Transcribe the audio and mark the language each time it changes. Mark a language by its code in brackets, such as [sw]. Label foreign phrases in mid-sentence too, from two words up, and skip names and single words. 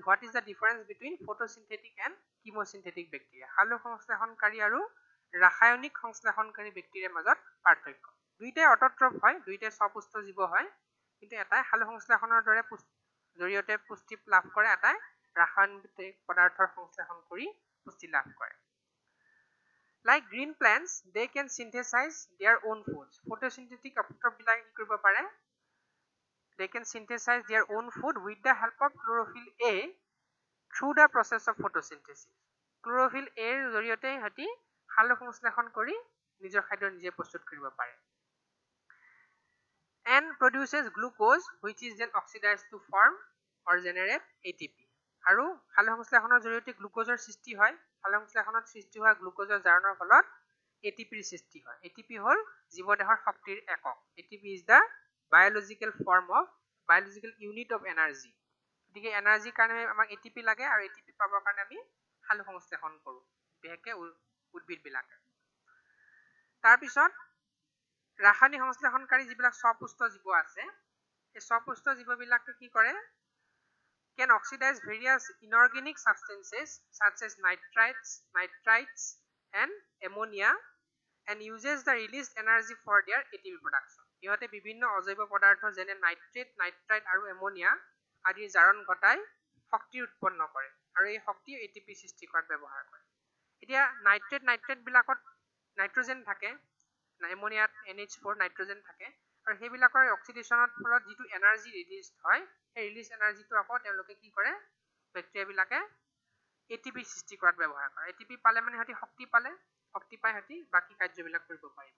[en] what is the difference between photosynthetic and chemosynthetic bacteria [as] সালোক সংশ্লেষণকাৰী আৰু ৰাসায়নিক সংশ্লেষণকাৰী বেক্টেৰিয়াৰ মাজত পাৰ্থক্য দুইটাই অট'ট্ৰফ হয় দুইটাই স্বপুষ্ট জীৱ হয় কিন্তু এটাই সালোক সংশ্লেষণৰ দৰে জৰিয়তে পুষ্টি লাভ কৰে এটাই ৰাসায়নিক পদাৰ্থৰ সংশ্লেষণ কৰি পুষ্টি লাভ কৰে [en] Like green plants, they can synthesize their own foods. Photosynthetic [as] অট'ট্ৰফ বিলাক কি কৰিব পাৰে [en] They can synthesize their own food with the help of chlorophyll A through the process of photosynthesis. Chlorophyll A [as] ৰ জৰিয়তে সিহঁতি সালোক সংশ্লেষণ কৰি নিজৰ খাদ্য নিজে প্ৰস্তুত কৰিব পাৰে [en] and produces glucose which is then oxidized to form or generate ATP. [as] আৰু সালোক সংশ্লেষণৰ জৰিয়তে গ্লুকোজৰ সৃষ্টি হয় সালোক সংশ্লেষণত সৃষ্টি হোৱা গ্লুকোজৰ জাৰণৰ ফলত ATPৰ সৃষ্টি হয় ATP হ'ল জীৱদেহৰ শক্তিৰ একক [en] ATP is the biological unit of energy [as] গতিকে এনাৰ্জিৰ কাৰণে আমাক ATP লাগে আৰু ATP পাবৰ কাৰণে আমি সালোক সংশ্লেষণ কৰোঁ বিশেষকৈ উদ্ভিদ বিলাকে তাৰপিছত ৰাসায়নিক সংশ্লেষণকাৰী যিবিলাক স্বপুষ্ট জীৱ আছে এই স্বপুষ্ট জীৱবিলাকে কি কৰে [en] can oxidize various inorganic substances such as nitrites and ammonia and uses the released energy for their ATP production. [as] ইহঁতে বিভিন্ন অজৈব পদাৰ্থ যেনে নাইট্ৰেট আৰু এমোনিয়া আদিৰ জাৰণ ঘটাই শক্তি উৎপন্ন কৰে আৰু এই শক্তি ATP সৃষ্টি কৰাত ব্যৱহাৰ কৰে এতিয়া নাইট্ৰেট বিলাকত নাইট্ৰজেন থাকে এমোনিয়াত NH4 নাইট্ৰজেন থাকে আৰু সেইবিলাকৰ অক্সিডেশ্যনৰ ফলত যিটো [en] energy release [as] হয় সেই [en] release energy [as] আকৌ তেওঁলোকে কি কৰে বেক্টেৰিয়া বিলাকে ATP সৃষ্টি কৰাত ব্যৱহাৰ কৰে ATP পালে মানে সিহঁতি শক্তি পাই সিহঁতি বাকী কাৰ্যবিলাক কৰিব